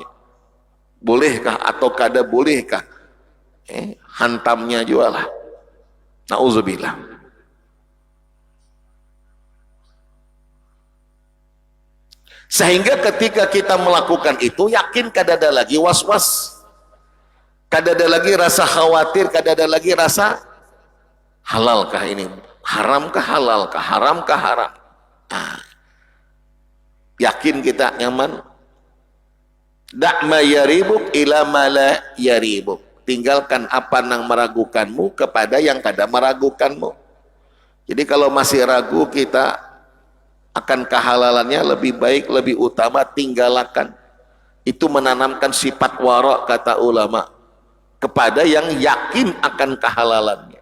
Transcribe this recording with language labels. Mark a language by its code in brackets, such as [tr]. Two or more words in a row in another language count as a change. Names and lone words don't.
[bjn] Bolehkah atau kada bolehkah? Hantamnya juga lah. Nauzubillah. Sehingga ketika kita melakukan itu, yakin kada ada lagi was-was. Kada ada lagi rasa khawatir, kada ada lagi rasa halalkah ini, haramkah halalkah, haramkah haram. [id] Yakin kita nyaman. [ar] دع ما يريبك إلى ما لا يريبك. [id] Tinggalkan apa yang meragukanmu kepada yang kada meragukanmu. Jadi kalau masih ragu kita akan kehalalannya, lebih baik, lebih utama tinggalkan. Itu menanamkan sifat wara, kata ulama, kepada yang yakin akan kehalalannya.